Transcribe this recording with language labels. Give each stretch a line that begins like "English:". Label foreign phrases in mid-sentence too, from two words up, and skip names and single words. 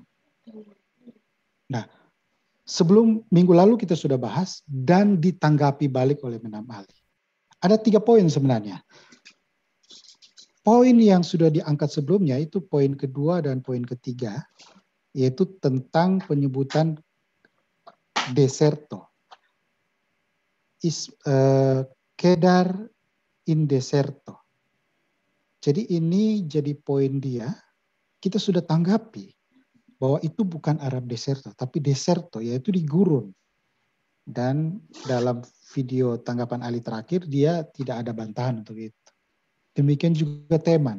Indonesian: Nah, sebelum minggu lalu kita sudah bahas dan ditanggapi balik oleh Benham Ali. Ada 3 poin sebenarnya. Poin yang sudah diangkat sebelumnya itu poin kedua dan poin ketiga, yaitu tentang penyebutan deserto.
Latin: Kedar in deserto.
Indonesian: Jadi ini jadi poin dia, kita sudah tanggapi bahwa itu bukan Arab deserto, tapi deserto, yaitu di gurun. Dan dalam video tanggapan Ali terakhir, dia tidak ada bantahan untuk itu. Demikian juga Teman.